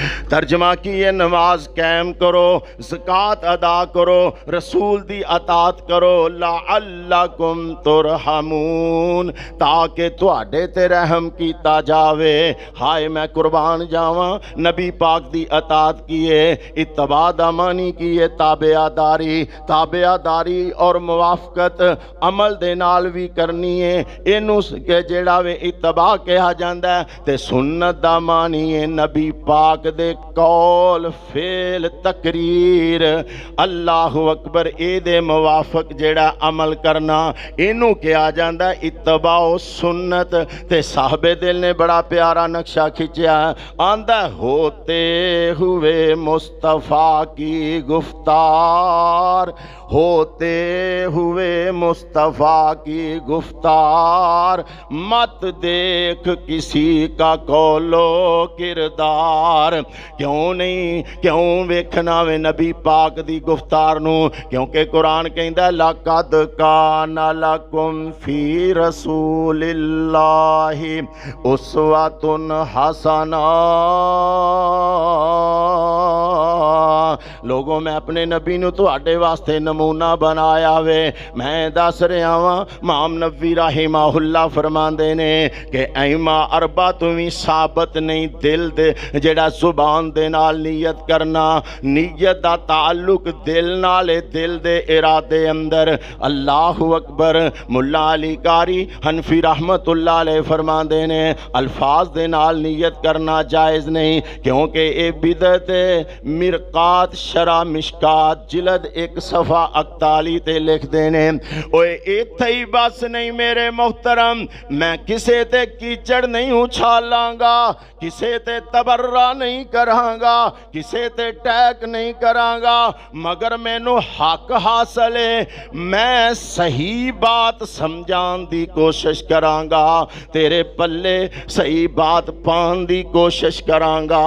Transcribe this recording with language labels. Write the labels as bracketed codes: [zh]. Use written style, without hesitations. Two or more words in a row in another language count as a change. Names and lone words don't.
[pa] ترجمہ کی اے نماز قائم کرو، زکوٰۃ ادا کرو، رسول دی اطاعت کرو, [ar] لعلکم ترحمون, [pa] تاکہ تہاڈے تے رحم کیتا جاوے. ہائے میں قربان جاواں، نبی پاک دی اطاعت کی اے، اتباع دا معنی کی اے تابعداری، تابعداری اور موافقت عمل دے نال وی کرنی اے. اینوں کے جیہڑا وے اتباع کہا جاتا ہے، تے سنت دا معنی اے نبی پاک دے قول فعل تقریر, [ar] اللہ اکبر [pa] ایہدے موافق جیہڑا عمل کرنا، اینوں کہا جاتا ہے اتباع سنت. تے صاحب دل نے بڑا پیارا نقشہ کھچیا، آندا [ur] ہوتے ہوئے مصطفیٰ کی گفتار، ہوتے ہوئے مصطفیٰ کی گفتار، مت دیکھ کسی کا قول و کردار. [pa] کیوں نہیں، کیوں ویکھنا وے نبی پاک دی گفتار نوں، کیونکہ قرآن کہندا [ar] لقد کان لکم فی رسول اللہ اسوۃ حسنۃ. [pa] لوکو میں اپنے نبی نوں تہاڈے واسطے نمونہ بنایا وے. میں دس رہیا واں، امام نووی رحمہ اللہ فرماندے نے کہ آئمہ اربعہ توں وی ثابت نہیں، دل دے جیہڑا زبان دے نال نیت کرنا، نیت دا تعلق دل نال، دل دے ارادے اندر. [ar] اللہ اکبر. [pa] ملا علی قاری حنفی [ar] رحمۃ اللہ علیہ [pa] فرماندے نے الفاظ دے نال نیت کرنا جائز نہیں، کیونکہ ایہہ بدعت مرقات شرح مشکوٰۃ جلد 1 صفحہ 41 تے لکھ دینے. اوئے ایتھے ہی بس نہیں میرے محترم، میں کسے تے چکڑ نہیں اچھالاں گا، کسے تے تبرا نہیں کراں گا، کسے تے اٹیک نہیں کراں گا، مگر مینوں حق حاصل اے، میں صحیح بات سمجھانے دی کوشش کراں گا، تیرے پلے صحیح بات پانے دی کوشش کراں گا.